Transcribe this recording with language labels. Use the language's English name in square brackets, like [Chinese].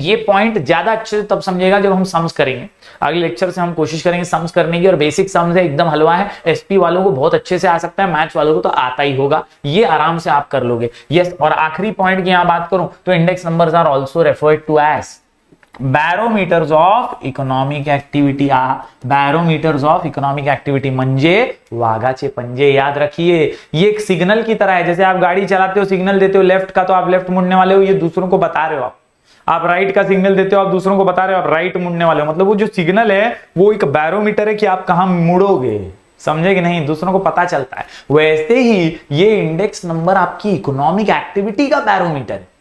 [Hindi] ये पॉइंट ज्यादा अच्छे से तब समझेगा जब हम सम्स करेंगे। अगले लेक्चर से हम कोशिश करेंगे सम्स करने की, और बेसिक सम्स है, एकदम हलवा है। एसपी वालों को बहुत अच्छे से आ सकता है, मैथ्स वालों को तो आता ही होगा, ये आराम से आप कर लोगे। यस, और आखिरी पॉइंट की यहां बात करूं तो [English] Index numbers are also referred to as barometers of economic activity. Barometers of economic activity [Marathi] म्हणजे वाघाचे पंजे. [Hindi] याद रखिए ये एक सिग्नल की तरह है. जैसे आप गाड़ी चलाते हो, सिग्नल देते हो लेफ्ट का, तो आप लेफ्ट मुड़ने वाले हो, ये दूसरों को बता रहे हो. आप राइट का सिग्नल देते हो, आप दूसरों को बता रहे हो आप राइट मुड़ने वाले हो. मतलब वो जो सिग्नल है वो एक बैरोमीटर है कि आप कहां मुड़ोगे. समझे कि नहीं? दूसरों को पता चलता है. वैसे ही ये इंडेक्स नंबर आपकी इकोनॉमिक एक्टिविटी का बैरोमीटर है.